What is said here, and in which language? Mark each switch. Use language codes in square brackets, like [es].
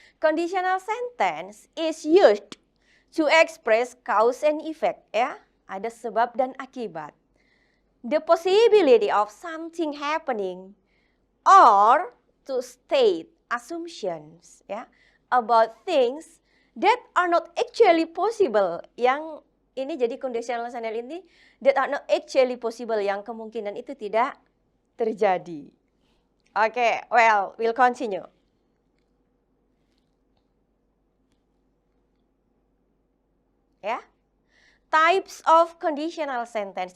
[en] Conditional sentence is used to express cause and effect ya. [id] Ada sebab dan akibat. [en] The possibility of something happening or to state assumptions ya about things that are not actually possible. [id] Yang ini jadi conditional sentence ini [en] that are not actually possible, [id] yang kemungkinan itu tidak terjadi. [en] Okay, well, we'll continue. Ya. Types of conditional sentence.